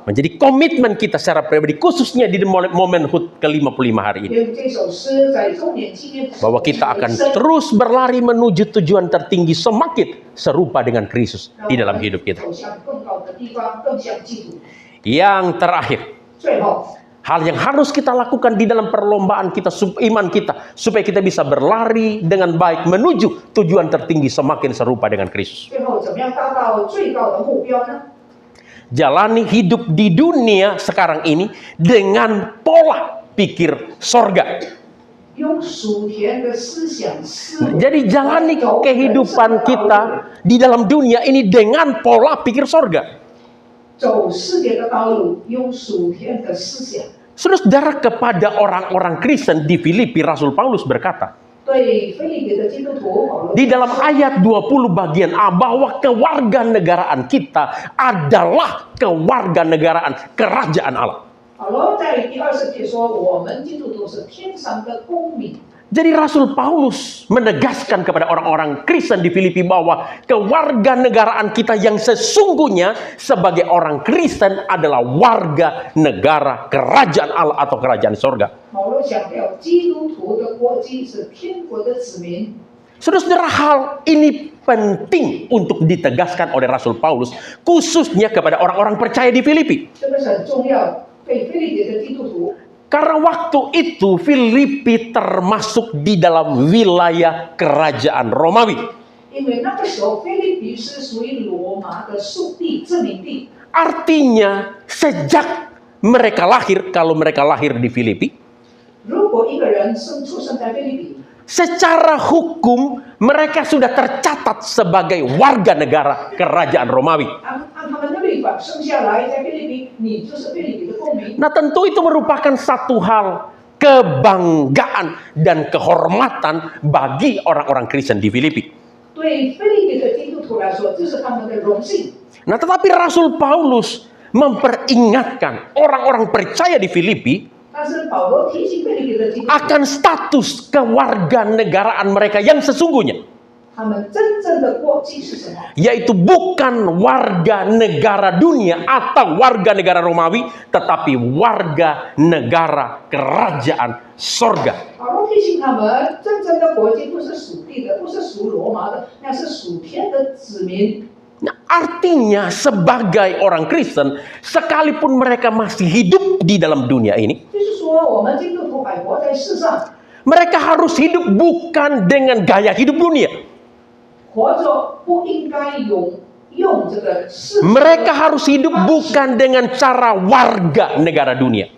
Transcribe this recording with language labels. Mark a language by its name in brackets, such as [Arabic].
[Indonesian] Menjadi komitmen kita secara pribadi, khususnya di momen HUT ke-55 hari ini. [Chinese] 因为这首诗在周年纪念的时候， [Indonesian] Bahwa kita akan terus berlari menuju tujuan tertinggi, semakin serupa dengan Kristus di dalam hidup kita. [Chinese] 走向更高的地方，更像基督。 [Indonesian] Yang terakhir, [Chinese] 最后， [Indonesian] hal yang harus kita lakukan di dalam perlombaan kita, iman kita, supaya kita bisa berlari dengan baik menuju tujuan tertinggi, semakin serupa dengan Kristus. [Chinese] 最后怎么样达到最高的目标呢？ [Indonesian] Jalani hidup di dunia sekarang ini dengan pola pikir sorga. [Chinese] 用属天的思想思维， [Indonesian] Jadi jalani kehidupan kita di dalam dunia ini dengan pola pikir sorga. [Chinese] 走世界的道路，用属天的思想。 [Indonesian] Saudara, kepada orang-orang Kristen di Filipi, Rasul Paulus berkata, [Chinese] 对腓立比的基督徒，保罗 [Indonesian] di dalam ayat 20 bagian A, bahwa kewarganegaraan kita adalah kewarganegaraan kerajaan Allah. [Chinese] 保罗在第20节说，我们基督徒是天上的公民。 [Indonesian] Jadi Rasul Paulus menegaskan kepada orang-orang Kristen di Filipi bahwa kewarganegaraan kita yang sesungguhnya sebagai orang Kristen adalah warga negara kerajaan Allah atau kerajaan sorga. [Chinese] 保罗强调，基督徒的国籍是天国的子民。 [Indonesian] Saudara-saudara, hal ini penting untuk ditegaskan oleh Rasul Paulus, khususnya kepada orang-orang percaya di Filipi. [Chinese] 这个是很重要，对腓立比的基督徒。 [Indonesian] Karena waktu itu Filipi termasuk di dalam wilayah kerajaan Romawi. [Chinese] 因为那个时候，腓立比是属于罗马的属地、殖民地。 [Indonesian] Artinya sejak mereka lahir, kalau mereka lahir di Filipi, [Chinese] 如果一个人出生在腓立比， [Indonesian] secara hukum mereka sudah tercatat sebagai warga negara kerajaan Romawi. [Chinese] 按他们的律法生下来在腓立比，你就是腓立比的公民。 [Indonesian] Nah, tentu itu merupakan satu hal kebanggaan dan kehormatan bagi orang-orang Kristen di Filipi. [Chinese] 对腓立比的基督徒来说，这是他们的荣幸。 [Indonesian] Nah, tetapi Rasul Paulus memperingatkan orang-orang percaya di Filipi [Chinese] 但是保罗提醒腓立比的基督徒， [Indonesian] akan status kewarganegaraan mereka yang sesungguhnya, [Chinese] 他们真正的国籍是什么？ [Indonesian] yaitu bukan warga negara dunia atau warga negara Romawi, tetapi warga negara kerajaan sorga. [Chinese] 保罗提醒他们，真正的国籍不是属地的，不是属罗马的，那是属天的子民。 [Indonesian] Nah, artinya sebagai orang Kristen, sekalipun mereka masih hidup di dalam dunia ini, [Chinese] 就是说，我们基督徒还活在世上， [Indonesian] mereka harus hidup bukan dengan gaya hidup dunia. [Chinese] 活着不应该用这个世， [Indonesian] Mereka harus hidup bukan dengan cara warga negara dunia,